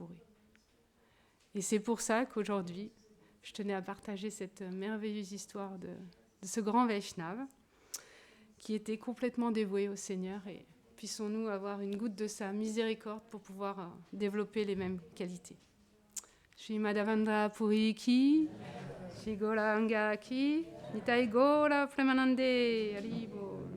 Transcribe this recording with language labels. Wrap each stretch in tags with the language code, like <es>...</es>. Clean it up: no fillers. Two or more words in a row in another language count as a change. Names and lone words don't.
<fr>» Et c'est pour ça qu'aujourd'hui, je tenais à partager cette merveilleuse histoire de ce grand Vaishnava qui était complètement dévoué au Seigneur, et puissons-nous avoir une goutte de sa miséricorde pour pouvoir développer les mêmes qualités.</fr> <bn>শ্রী মাধবেন্দ্র পুরী কি, শ্রী গৌরাঙ্গ কি, নিতাই গৌর প্রেমানন্দে, হরিবো.</bn>